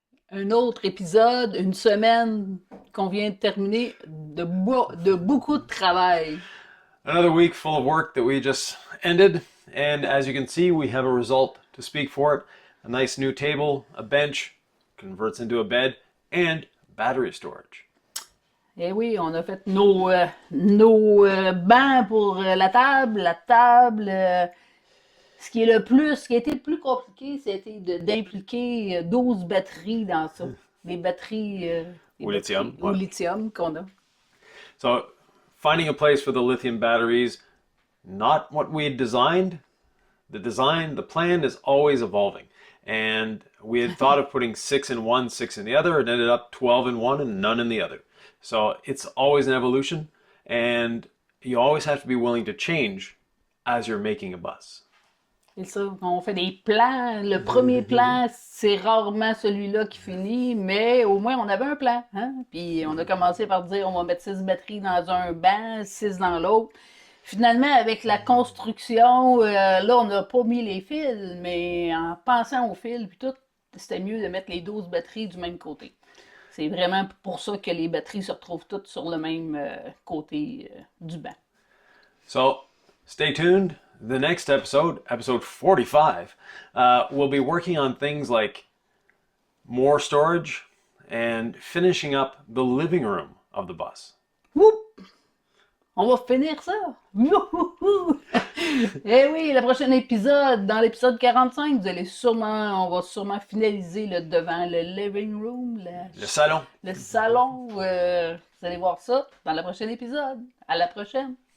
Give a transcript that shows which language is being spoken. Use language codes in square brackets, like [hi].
[fr] Un autre épisode, une semaine qu'on vient de terminer, de beaucoup de travail. [en] Another week full of work that we just ended, and as you can see, we have a result to speak for it. A nice new table, a bench, converts into a bed, and battery storage. [fr] Eh oui, on a fait nos bancs pour la table. Ce qui a été le plus compliqué, c'était d'impliquer 12 batteries dans ça. Des batteries Au lithium, au lithium qu'on a. [en] So, finding a place for the lithium batteries, not what we had designed. The plan is always evolving. And we had thought of putting 6 in one, 6 in the other, and ended up 12 in one and none in the other. So it's always an evolution, and you always have to be willing to change as you're making a bus. [fr] C'est ça, on fait des plans. Le premier plan, c'est rarement celui-là qui finit, mais au moins on avait un plan. Hein? Puis on a commencé par dire on va mettre 6 batteries dans un banc, 6 dans l'autre. Finalement, avec la construction, là, on n'a pas mis les fils, mais en pensant aux fils, puis tout, c'était mieux de mettre les 12 batteries du même côté. C'est vraiment pour ça que les batteries se retrouvent toutes sur le même côté du banc. [en] So, stay tuned. The next episode, episode 45, we'll be working on things like more storage, and finishing up the living room of the bus. [fr] Whoop! On va finir ça! Youhouhou! Eh oui, le prochain épisode, dans l'épisode 45, on va sûrement finaliser le devant, le living room, Le salon. le salon. Vous allez voir ça dans le prochain épisode. À la prochaine.